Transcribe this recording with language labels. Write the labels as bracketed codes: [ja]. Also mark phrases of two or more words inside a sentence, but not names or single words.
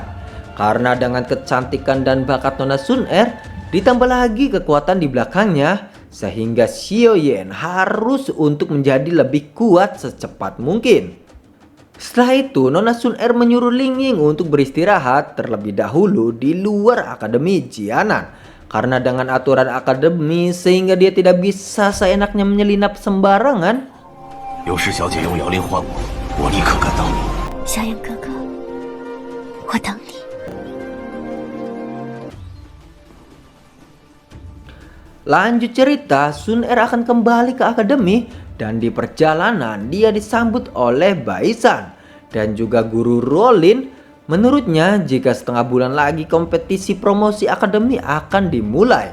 [id] Karena dengan kecantikan dan bakat Nona Sun Er, ditambah lagi kekuatan di belakangnya, sehingga Xiaoyan harus untuk menjadi lebih kuat secepat mungkin. Setelah itu, Nona Sun Er menyuruh Ling Ying untuk beristirahat terlebih dahulu di luar Akademi Jianan. Karena dengan aturan akademi sehingga dia tidak bisa seenaknya menyelinap sembarangan. [zh] 有事小姐用摇铃唤我，我立刻赶到。小远哥哥，我等你。 [id] Lanjut cerita, Sun Er akan kembali ke akademi dan di perjalanan dia disambut oleh Baisan dan juga guru Rolin. Menurutnya, jika setengah bulan lagi kompetisi promosi akademi akan dimulai.